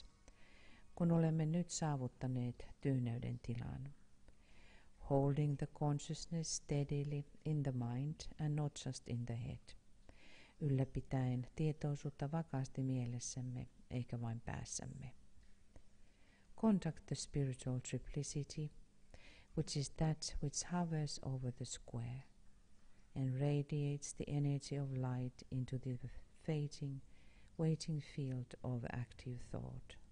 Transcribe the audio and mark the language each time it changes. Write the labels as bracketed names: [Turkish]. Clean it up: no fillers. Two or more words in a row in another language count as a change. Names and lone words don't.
[Finnish] kun olemme nyt saavuttaneet tyyneyden tilan, [English] holding the consciousness steadily in the mind and not just in the head, [Finnish] ylläpitäen tietoisuutta vakaasti mielessämme eikä vain päässämme. [English] Contact the spiritual triplicity, which is that which hovers over the square and radiates the energy of light into the waiting field of active thought.